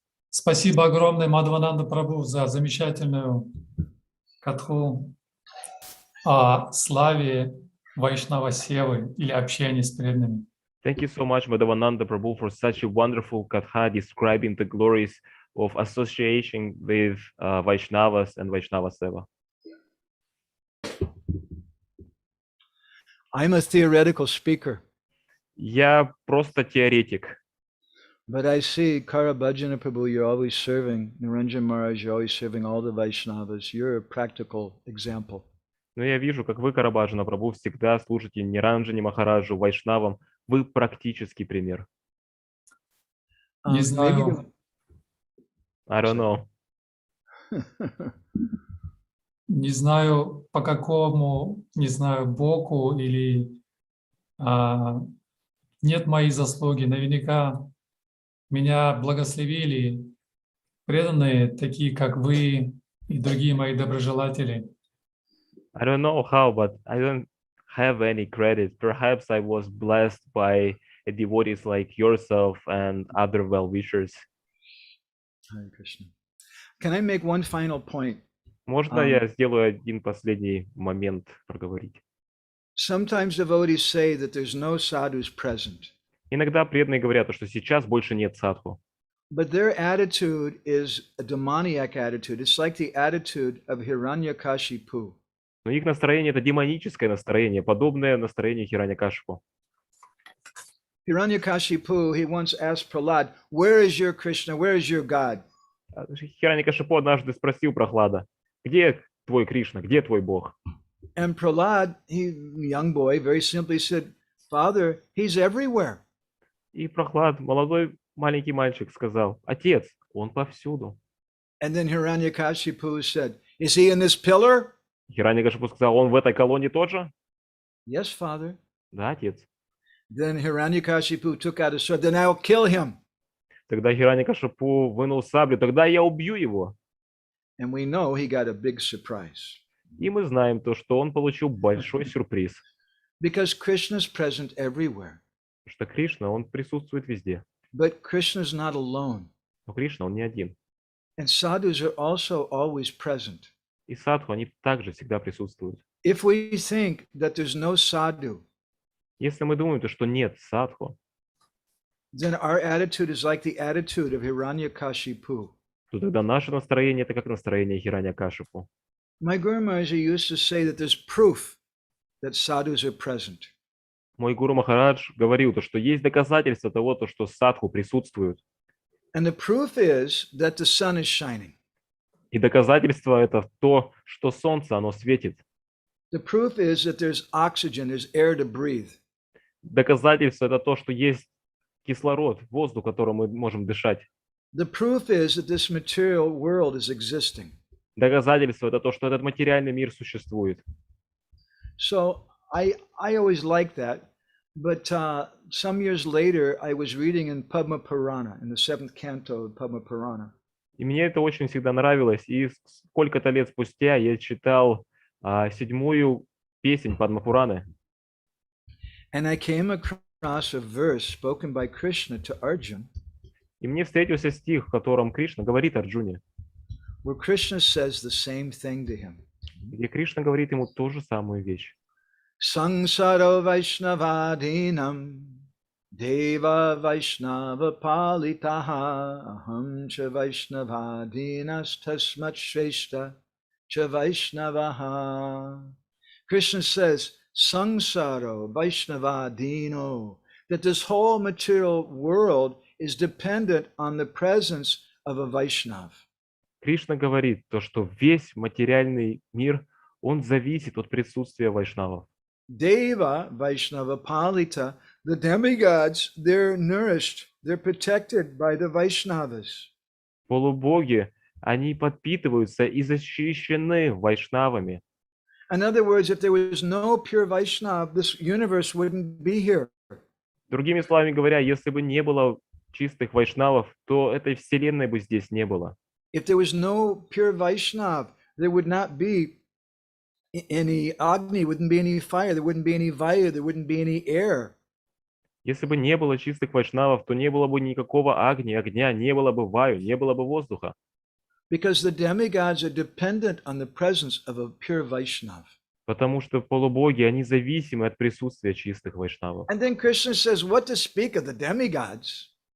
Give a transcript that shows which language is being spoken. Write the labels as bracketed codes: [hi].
[ru] Спасибо огромное, Мадхавананда Прабху, за замечательную катху о славе Вайшнава Севы или общения с преданными. [en] Thank you so much, Madhavananda Prabhu, for such a wonderful katha describing the glories of association with Vaishnavas and Vaishnava Seva. I'm a theoretical speaker, [ru] Я просто теоретик. [en] but I see Karabhajana Prabhu, you're always serving, Niranjan Maharaj, you're always serving all the Vaishnavas. You're a practical example. [ru] Но я вижу, как вы, Карабхаджана Прабху, всегда служите Ниранджани Махараджу, Вайшнавам. Вы практический пример. Не знаю, [en] I don't know. [ru] не знаю по какому, не знаю, боку или нет моей заслуги. Наверняка меня благословили преданные, такие как вы и другие мои доброжелатели. [en] I don't know how, but I don't have any credit. Perhaps I was blessed by devotees like yourself and other well-wishers. Hare Krishna. Can I make one final point? [ru] Можно я сделаю один последний момент проговорить? [en] Sometimes devotees say that there's no sadhus present, [ru] Иногда преданные говорят, что сейчас больше нет садху. [en] but their attitude is a demoniac attitude. It's like the attitude of Hiranyakashipu. [ru] Но их настроение – это демоническое настроение, подобное настроению Хираньякашипу. [en] Hiranyakashipu, he once asked Prahlad, where is your Krishna? Where is your God? [ru] Хираньякашипу однажды спросил Прохлада, где твой Кришна, где твой Бог? [en] And Prahlad, he, young boy, very simply said, Father, he's everywhere. [ru] И Прохлад, молодой маленький мальчик, сказал, отец, он повсюду. [en] And then Hiranyakashipu said, is he in this pillar? [ru] Хираньякашипу сказал, он в этой колонне тоже? [en] Yes, Father. [ru] Да, отец. [en] Then Hiranyakashipu took out a sword, then I'll kill him. [ru] Тогда Хираньякашипу вынул саблю, тогда я убью его. [en] And we know he got a big surprise. [ru] И мы знаем то, что он получил большой сюрприз. [en] Because Krishna's present everywhere. [ru] Потому что Кришна, он присутствует везде. [en] But Krishna is not alone. [ru] Но Кришна, он не один. [en] And sadhus are also always present. [ru] И садху, они также всегда присутствуют. [en] If we think that there's no sadhu, [ru] Если мы думаем, то, что нет садху, [en] then our attitude is like the attitude of Hiranyakashipu. [ru] то тогда наше настроение это как настроение Хираньякашипу. [en] My Guru Maharaj used to say that there's proof that sadhus are present. [ru] Мой гуру Махарадж говорил, то, что есть доказательства того, то, что садху присутствуют. [en] And the proof is that the sun is shining. [ru] И доказательство это то, что солнце, оно светит. [en] The proof is that there's oxygen, there's air to breathe. [ru] Доказательство это то, что есть кислород, воздух, которым мы можем дышать. [en] The proof is that this material world is existing. [ru] Доказательство это то, что этот материальный мир существует. [en] So I always liked that, but some years later I was reading in Padma Purana, in the 7th canto of Padma Purana. [ru] И мне это очень всегда нравилось. И сколько-то лет спустя я читал 7-ю песнь Падма-Пураны. [en] And I came across a verse spoken by Krishna to Arjun, [ru] И мне встретился стих, в котором Кришна говорит Арджуне, [en] where Krishna says the same thing to him. [ru] где Кришна говорит ему ту же самую вещь. [sa] Sangsaro Vaishnavadinam Deva Vaishnava Palitaha Aham Cha Vaishnavadinas Tasmat Shrestha Cha Vaishnavaha. [en] Krishna says, [sa] Sangsaro Vaishnavadino, [en] that this whole material world is dependent on the presence of a Vaishnav. [ru] Кришна говорит то, что весь материальный мир, он зависит от присутствия вайшнавов. [sa] Deva Vaishnava Palita, [en] the demigods, they're nourished, they're protected by the Vaishnavas. [ru] Полубоги, они подпитываются и защищены вайшнавами. [en] In other words, if there was no pure Vaishnav, this universe wouldn't be here. [ru] Другими словами говоря, если бы не было чистых вайшнавов, то этой вселенной бы здесь не было. [en] If there was no pure Vaishnav, there would not be any Agni, wouldn't be any fire, there wouldn't be any Vayu, there wouldn't be any air. [ru] Если бы не было чистых вайшнавов, то не было бы никакого огня, не было бы ваю, не было бы воздуха. [en] Because the demigods are dependent on the presence of a pure Vaishnav. [ru] Потому что полубоги, они зависимы от присутствия чистых вайшнавов. [en] And then Krishna says, what to speak of the demigods?